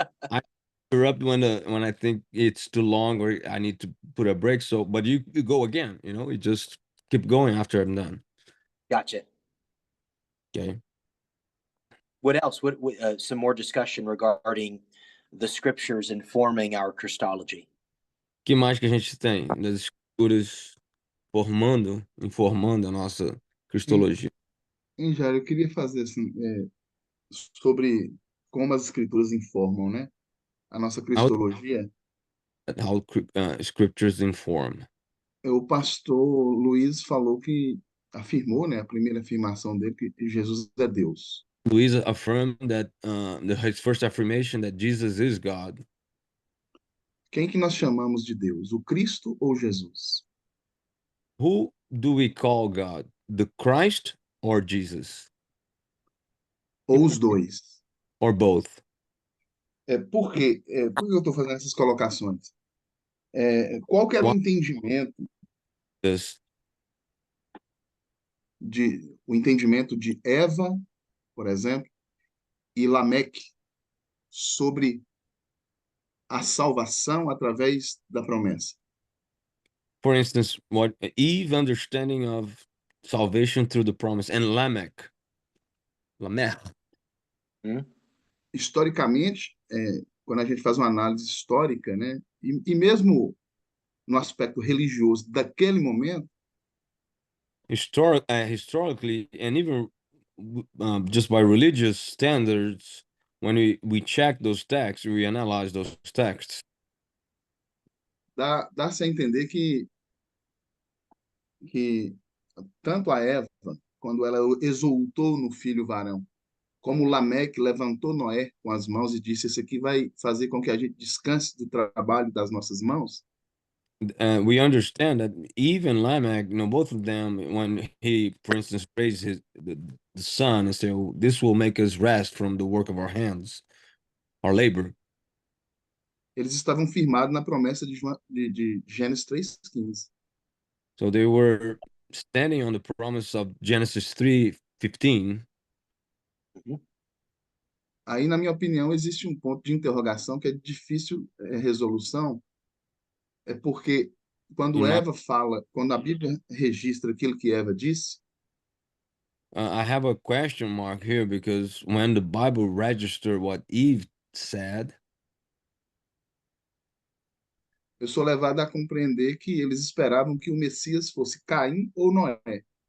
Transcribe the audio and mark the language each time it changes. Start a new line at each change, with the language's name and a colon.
English: I interrupt when I think it's too long or I need to put a break. So, but you go again. You just keep going after I'm done. Gotcha. Okay. What else? What some more discussion regarding the scriptures informing our Christology?
Portuguese: Que mais que a gente tem das escrituras informando a nossa cristologia? Hein, Jair, eu queria fazer assim, sobre como as escrituras informam, né? A nossa
English: How,
Portuguese: cristologia.
English: scriptures inform.
Portuguese: O pastor Luiz falou que afirmou, né? A primeira afirmação dele que Jesus é Deus.
English: Luisa affirmed that his first affirmation that Jesus is God.
Portuguese: Quem que nós chamamos de Deus? O Cristo ou Jesus?
English: Who do we call God? The Christ or Jesus?
Portuguese: Ou os dois?
English: Or both?
Portuguese: Por quê? Por que eu estou fazendo essas colocações? Qual que era o
English: Why
Portuguese: entendimento
English: this?
Portuguese: de Eva, por exemplo, e Lameque sobre a salvação através da promessa?
English: For instance, what Eve understanding of salvation through the promise and Lamech.
Portuguese: Historicamente, quando a gente faz uma análise histórica, né, e mesmo no aspecto religioso daquele momento,
English: Historically, and even just by religious standards, when we check those texts, we analyze those texts,
Portuguese: dá-se a entender que que tanto a Eva, quando ela exultou no filho varão, como Lameque levantou Noé com as mãos e disse: Esse aqui vai fazer com que a gente descanse do trabalho das nossas mãos.
English: We understand that Eve and Lamech, both of them, when he, for instance, raised the son and say, "Oh, this will make us rest from the work of our hands, our labor."
Portuguese: Eles estavam firmados na promessa de Gênesis 3:15.
English: So they were standing on the promise of Genesis 3:15.
Portuguese: Aí, na minha opinião, existe um ponto de interrogação que é difícil resolução, é porque quando Eva fala, quando a Bíblia registra aquilo que Eva disse,
English: I have a question mark here because when the Bible registered what Eve said,
Portuguese: eu sou levado a compreender que eles esperavam que o Messias fosse Caim ou Noé.